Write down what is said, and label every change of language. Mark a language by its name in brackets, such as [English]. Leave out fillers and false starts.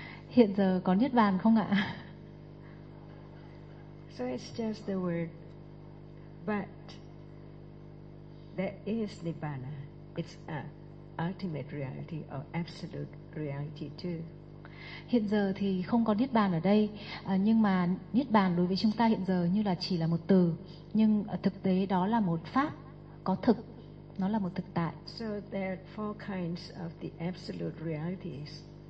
[Vietnamese] Hiện giờ có Niết bàn không ạ? [English] So it's just the word, but there is Nibbana. It's a ultimate reality or absolute reality too. [Vietnamese] Hiện giờ thì không có Niết bàn ở đây, nhưng mà Niết bàn đối với chúng ta hiện giờ như là chỉ là một từ, nhưng thực tế đó là một pháp có thực. Nó là một thực tại. [English] So there are four kinds of the absolute realities.